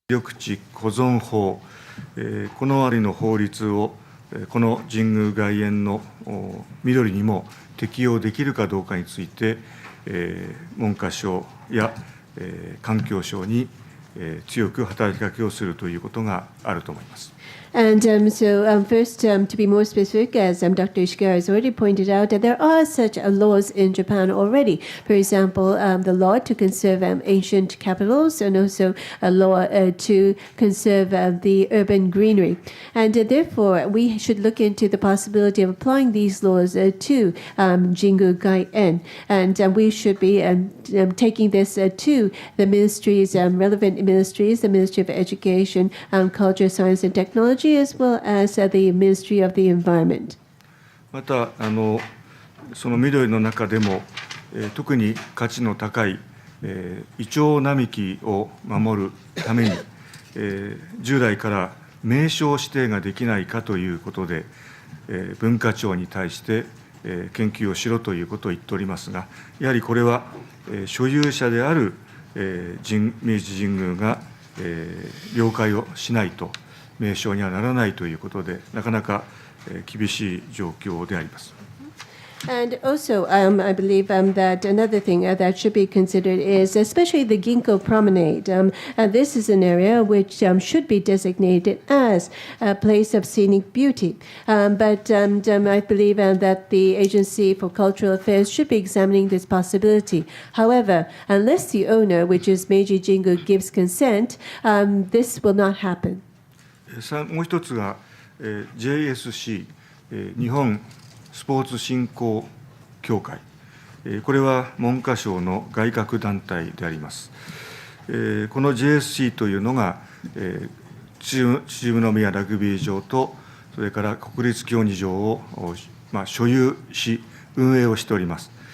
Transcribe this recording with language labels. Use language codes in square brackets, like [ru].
[ja] 緑地保存法、このありの法律をこの神宮外苑の緑にも適用できるかどうかについて、文科省や環境省に強く働きかけをするということがあると思います。 [en] And first, to be more specific, as Dr. Ishikawa has already pointed out, there are such laws in Japan already. For example, the law to conserve ancient capitals, and also a law to conserve the urban greenery. And therefore, we should look into the possibility of applying these laws to Jingu Gaien. And we should be taking this to the ministries, relevant ministries, the Ministry of Education, Culture, Science, and Technology, as well as the Ministry of the Environment. [ja] またその緑の中でも、特に価値の高い、イチョウ並木を守るために、従来から名称指定ができないかということで、文化庁に対して、研究をしろということを言っておりますが、やはりこれは、所有者である、明治神宮が、了解をしないと名称にはならないということで、なかなか厳しい状況であります。 [en] And also, I believe that another thing that should be considered is especially the Ginkgo promenade. This is an area which should be designated as a place of scenic beauty. But I believe that the Agency for Cultural Affairs should be examining this possibility. However, unless the owner, which is Meiji Jingu, gives consent, this will not happen. [ja] もう一つが、JSC、日本スポーツ振興協会、これは文科省の外郭団体であります。この JSC というのが、秩父宮ラグビー場とそれから国立競技場を、所有し運営をしております。